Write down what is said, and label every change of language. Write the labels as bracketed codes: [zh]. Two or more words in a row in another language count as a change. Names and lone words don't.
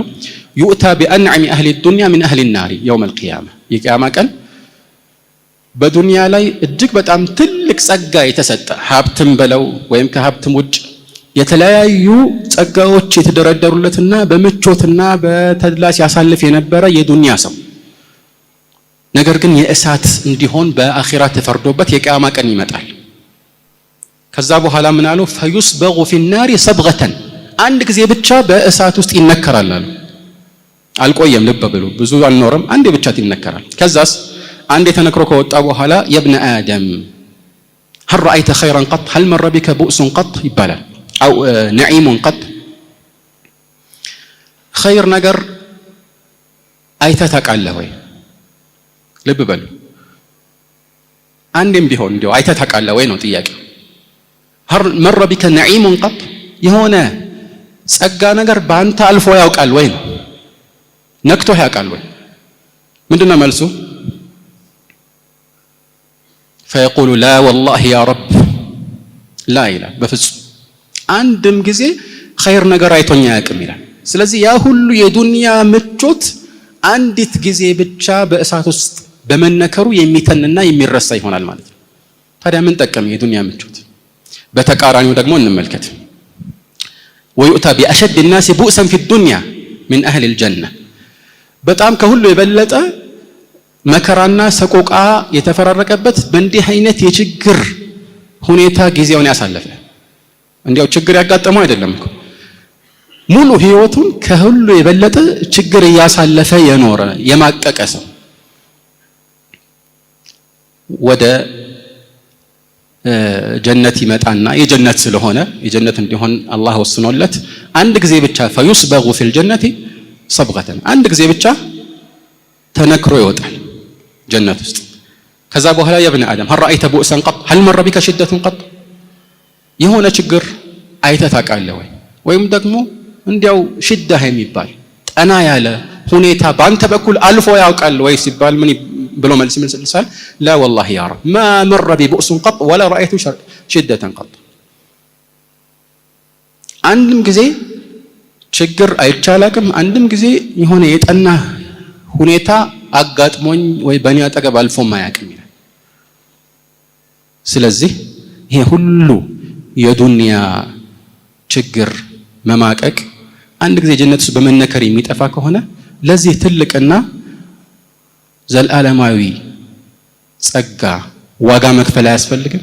[ar] يؤتى بأنعم أهل الدنيا من أهل النار يوم القيامة [am] የቂያማ ቀን በዱንያ ላይ እጅግ በጣም ትልቅ ጸጋ የተሰጠ ሀብትም በለው ወይም ከሀብትም ውጭ የተለያዩ ጸጋዎች የተደረደሩለትና በምቾትና በተድላ ሲያሳልፍ የነበረ የዱንያ ሰው ነገር ግን የእሳት እንዲሆን በአኺራ ተፈርዶበት የቂያማ ቀን ይመጣል። ከዛ በኋላ ምን አሉ? [ar] فيسبغ في النار صبغة [am] አንድ ጊዜ ብቻ በእሳት ውስጥ ይነከራል አሉ። አልቆየም፣ ልብ በሉ፣ ብዙ አልኖርም፣ አንዴ ብቻ ይነከራል። ከዛስ አንዴ ተነክሮ ከወጣ በኋላ [ar] يا ابن آدم هل رأيت خيرا قط هل مر بك بؤس قط [am] ይባላል [ar] أو نعيم قط [am] خير ነገር አይተህ ታውቃለህ ወይ? ልብ በሉ፣ አንዴም ቢሆን እንዲያው አይተህ ታውቃለህ ወይ ነው ጥያቄ። [ar] هل مر بك نعيم قط [am] የሆነ ጸጋ ነገር ባንተ አልፎ ያውቃል ወይ ነው? ነክቶ ያውቃል ወይ? ምንድነው መልሱ? [ar] فيقول لا والله يا رب لا [am] ይላል። በፍጹም አንድም ጊዜ ኸይር ነገር አይቶኛ ያውቅም ይላል። ስለዚህ ያ ሁሉ የዱንያ ምቾት አንዲት ጊዜ ብቻ በእሳት ውስጥ በመነከሩ የሚተንና የሚረሳ ይሆናል ማለት ነው። ታዲያ ምን ጠቀም የዱንያ ምቾት? በተቃራኒው ደግሞ እንመልከት። [ar] ويؤتى بأشد الناس بؤسا في الدنيا من أهل الجنة [am] በጣም ከሁሉ የበለጠ መከራና ሰቆቃ የተፈራረቀበት በእንዲህ አይነት የችግር ሁኔታ ጊዜውን ያሳለፈ እንዲያው ችግር ያጋጠመው አይደለም እኮ ሙሉ ህይወቱን ከሁሉ የበለጠ ችግር ያሳለፈ የኖረ የማቀቀ ሰው ወደ ጀነት ይመጣና የጀነት ስለሆነ የጀነት እንዲሆን አላህ ወስኖለት አንድ ጊዜ ብቻ [ar] فيسبغ في الجنة صبغة [am] አንድ ጊዜ ብቻ ተነክሮ ይወጣል ጀነት ውስጥ። ከዛ በኋላ [ar] يا ابن آدم هل رأيت بؤسا قط هل مر بك شدة قط [am] የሆነ ችግር አይተህ ታውቃለህ ወይ? ወይም ደግሞ እንዲያው ሽዳ የሚባል ጠና ያለ ሁኔታ በአንተ በኩል አልፎ ያውቃል ወይ ሲባል ምን ብሎ መልስ ይመልሳል? [ar] لا والله يا رب ما مر بي بؤس قط ولا رأيت شدة قط [am] አንድም ጊዜ ችግር አይቻላቅም አንድም ጊዜ የሆነ የጠና ሁኔታ አጋጥሞኝ ወይ በእኔ አጠገብ አልፎም አያውቅም ይላል። ስለዚህ ይሄ ሁሉ የዱንያ ችግር መማቀቅ አንድ ጊዜ ጀነት ውስጥ በመነከር የሚጠፋ ከሆነ ለዚህ ትልቅና ዘላለማዊ ጸጋ ዋጋ መክፈል አያስፈልግም?